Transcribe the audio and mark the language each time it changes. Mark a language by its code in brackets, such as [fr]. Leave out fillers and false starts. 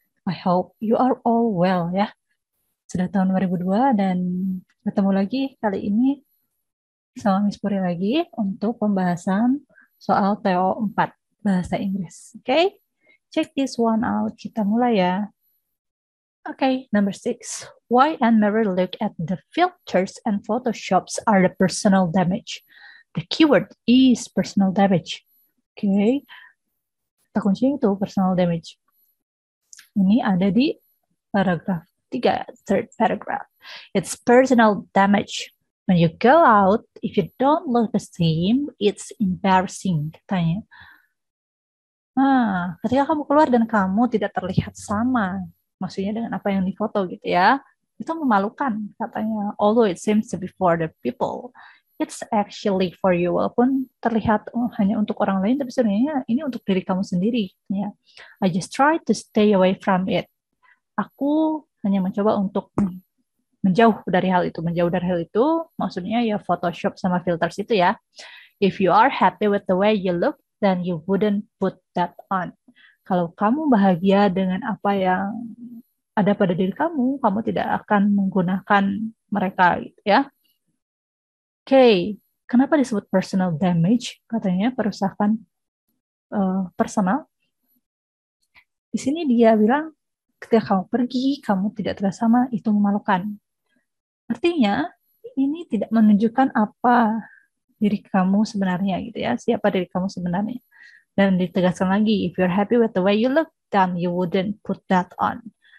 [en] I hope you are all well ya. [id] Sudah tahun 2002 dan ketemu lagi kali ini sama Miss Puri lagi untuk pembahasan soal TO 4 Bahasa Inggris. [en] Oke, check this one out. [id] Kita mulai ya. [en] Oke, number 6. Why and Mary look at the filters and photoshops are the personal damage. The keyword is personal damage. [id] Oke, kata kuncinya itu personal damage. Ini ada di paragraf 3, [en] third paragraph. It's personal damage. When you go out, if you don't look the same, it's embarrassing, katanya. [id] Nah, ketika kamu keluar dan kamu tidak terlihat sama, maksudnya dengan apa yang difoto gitu ya, itu memalukan, katanya. [en] Although it seems to be for the people, it's actually for you. [id] Walaupun terlihat hanya untuk orang lain, tapi sebenarnya ini untuk diri kamu sendiri. Ya. [en] I just try to stay away from it. [id] Aku hanya mencoba untuk menjauh dari hal itu. Menjauh dari hal itu maksudnya ya Photoshop sama filters itu ya. [en] If you are happy with the way you look, then you wouldn't put that on. [id] Kalau kamu bahagia dengan apa yang ada pada diri kamu, kamu tidak akan menggunakan mereka gitu ya. Oke, kenapa disebut personal damage? Katanya perusahaan personal. Di sini dia bilang ketika kamu pergi, kamu tidak terlihat sama, itu memalukan. Artinya, ini tidak menunjukkan apa diri kamu sebenarnya gitu ya, siapa diri kamu sebenarnya. Dan ditegaskan lagi, [en] if you're happy with the way you look, then you wouldn't put that on.